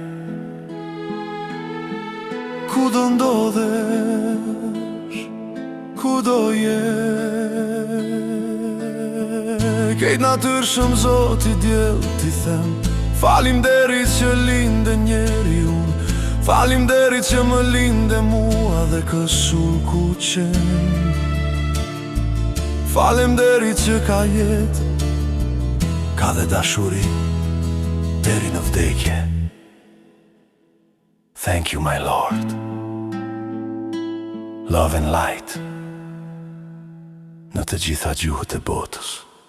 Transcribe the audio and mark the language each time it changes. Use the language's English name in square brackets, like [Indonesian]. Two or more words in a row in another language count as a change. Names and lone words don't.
[Albanian] Ku do ndodhesh, ku do je, kejt natyrshëm Zoti djell t'i them, falimderit që linde njeri unë, falimderit që më linde mua dhe kësull kuqe, falimderit që ka jetë, ka dhe dashuri deri në vdekje. [English] Thank you my Lord. Love and light [Albanian] në të gjitha gjuhët e botës.